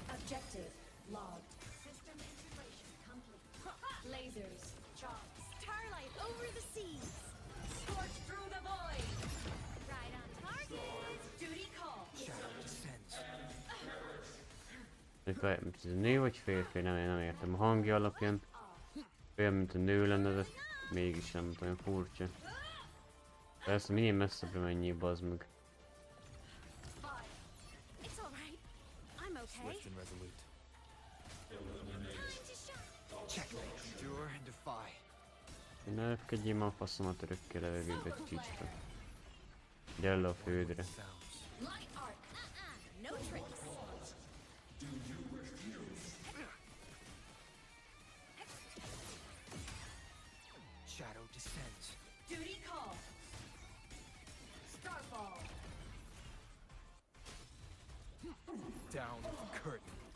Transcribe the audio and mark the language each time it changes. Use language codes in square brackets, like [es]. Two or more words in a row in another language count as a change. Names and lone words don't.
[en] Objective logged. System integration complete. Lasers charged. Starlight over the seas. Scorch through the void. Right on target. Duty call. Shadow descends. [hu] Ez a nő vagy férfi? Nem értem. A hangja alapján olyan, mint a nő lenne, de mégis nem olyan furcsa. Persze minél messzebbre menjél, bazd meg. [en] It's all right. I'm okay. Swift and resolute. Checkmate. Endure and defy. [hu] Én ne lefkedjél már a faszomat örökké levegőbe, csicska. Gyere le a földre. [en] Light arc. No tricks. Shadow descends. Duty call. Starfall. Down with the curtain.